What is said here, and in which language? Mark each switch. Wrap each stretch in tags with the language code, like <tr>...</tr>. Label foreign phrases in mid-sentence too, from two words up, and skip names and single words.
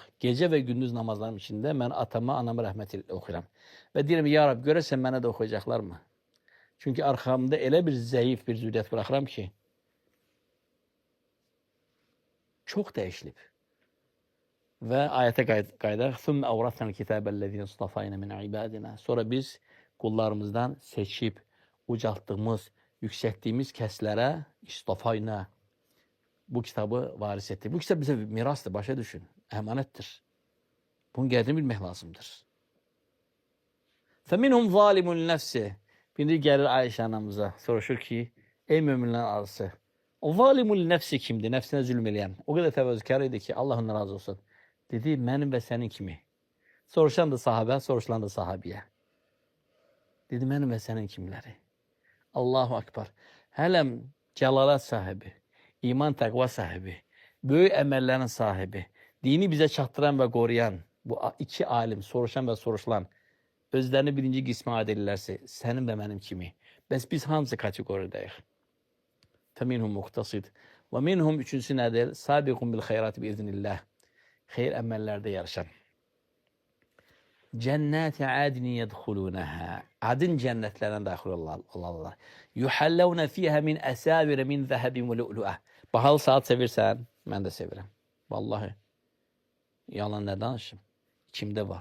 <az>Gecə və gündüz namazlarım içində mən atama, anama rəhmət oxuyuram. Və deyirəm, ya Rab, görəsən mənə də oxuyacaqlar mı? Çünki arxamda elə bir zəif bir zürriyyət bıraxıram ki, çox dəyişilib. Və ayətə qayıdaq.</az> <ar>ثُمَّ أَوْرَثْنَا الْكِتَابَ الَّذِينَ اصْطَفَيْنَا مِنْ عِبَادِنَا.</ar> <az>Sonra biz qullarımızdan seçib, ucaltdığımız, yüksəltdiyimiz kəslərə istafayna bu kitabı varis etdik. Bu kitab bizə mirasdır, başa düşün. Əmanətdir. Bunun qədrini bilmək lazımdır.</az> <ar>فَمِنْهُمْ ظَالِمٌ النَّفْسِ.</ar> <az>Bindi gəlir Ayşə anamıza, soruşur ki, ey möminlərin arısı, o</az> <ar>ظالم النفس</ar> <az>kimdir? Nəfsinə zülm eləyən. O qədər təvəzzükar idi ki, Allah ondan razı olsun. Dedi, mənim və sənin kimi. Soruşan da sahabə, soruşulan da sahabiyə. Dedi, mənim və sənin kimləri.</az> <ar>الله أكبر.</ar> <az>Hələm cəlalət sahibi, iman təqva sahibi, böyük əməllərin sahibi, dini bizə çatdıran və qoruyan bu iki alim, soruşan və soruşulan, özlərini birinci qismə aid edirlərsə, sənin və mənim kimi. Bəs biz hamısı kategoridayıq.</az> <ar>فَمِنْهُمْ مُقْتَصِدْ وَمِنْهُمْ</ar> <az>üçüncüsü nədir?</az> <ar>سَابِقٌ بِالْخَيْرَاتِ بِإِذْنِ اللّٰهِ.</ar> <az>Xeyr əməllərdə yarışan.</az> <ar>جنات عدن يدخلونها.</ar> <az>Adın cənnətlərinə daxil olarlar.</az> <ar>يحلون فيها من أساور من ذهب ولؤلؤا.</ar> <az>Bahalı saat sevirsən, mən də sevirəm. Vallahi. Yalan nə danışım? İçimdə var.</az>